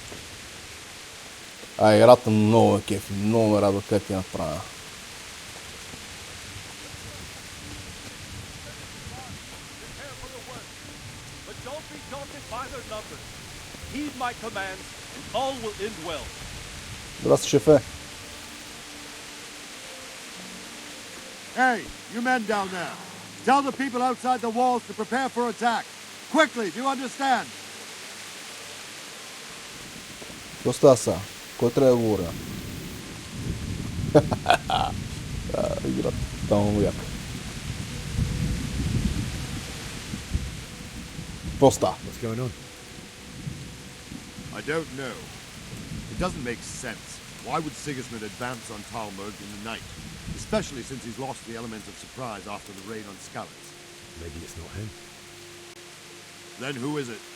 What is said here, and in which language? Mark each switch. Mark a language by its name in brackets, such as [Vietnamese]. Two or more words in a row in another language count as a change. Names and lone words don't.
[Bulgarian] Играта много е кефи, много ме радва как я направя. Здрасти, шефе. [English] Hey, you men down there. Tell the people outside the walls to prepare for attack. Quickly, do you understand? [Bulgarian] Какво става сега? Кой трябва да говоря? Играта тотално яка. Какво става? [English] What's going on? I don't know. It doesn't make sense. Why would Sigismund advance on Talmud in the night? Especially since he's lost the element of surprise after the raid on Skalitz. Maybe it's not him. Then who is it?